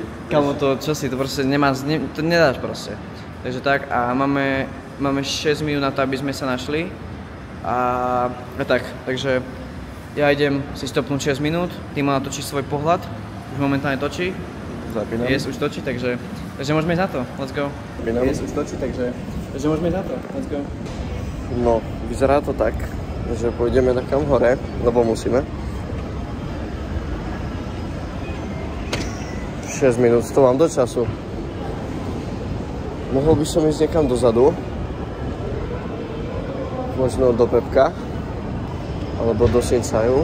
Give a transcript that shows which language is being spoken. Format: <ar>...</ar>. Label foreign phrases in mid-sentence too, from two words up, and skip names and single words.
<sk>Kamo, to čo si, to proste to nedáš proste. Takže tak, a máme 6 minút na to, aby sme sa našli. A tak, takže ja idem si stopnúť 6 minút, Timo natočí svoj pohľad, už momentálne točí. Zapínam. Yes, už točí, takže môžeme ísť na to,</sk> <en>let's go.</en> <sk>Zapínam. Yes, už točí, takže môžeme ísť na to,</sk> <en>let's go.</en> <sk>No, vyzerá to tak, že pôjdeme takam hore, lebo musíme. 6 minút, to mám do času. Mohol by som ísť niekam dozadu. Možno do Pepka, alebo do Sinsaju.</sk>